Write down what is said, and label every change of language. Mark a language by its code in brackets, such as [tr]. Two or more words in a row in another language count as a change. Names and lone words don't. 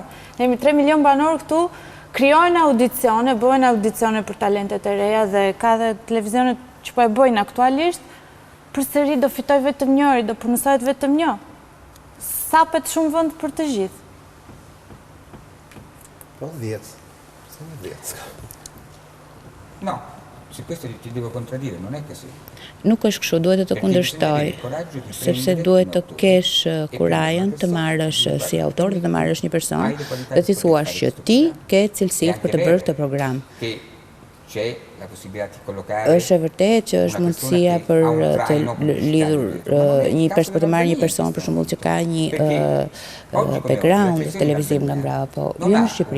[sq] Ne jemi 3 milion banor këtu. Krijojnë audicione, bëjnë audicione për talentet e reja, dhe ka dhe televizionet që po e bëjnë aktualisht, përsëri do fitoj vetëm njëri, do punësohet vetëm një. Sapet shumë vend për të gjithë. Po 10. Se në 10. [it] No, su questo ti devo contraddire, non è così. [sq] Nuk është kështu, duhet të kundërshtoj, sepse duhet të kesh kurajën të marrësh si autor dhe të marrësh një person dhe t'i thuash që ti ke cilësitë për të bërë këtë program. Është e vërtetë që është mundësia për të lidhur për të marrë një person, për shembull, që ka një background televiziv nga mbrapa, po jo në Shqipëri.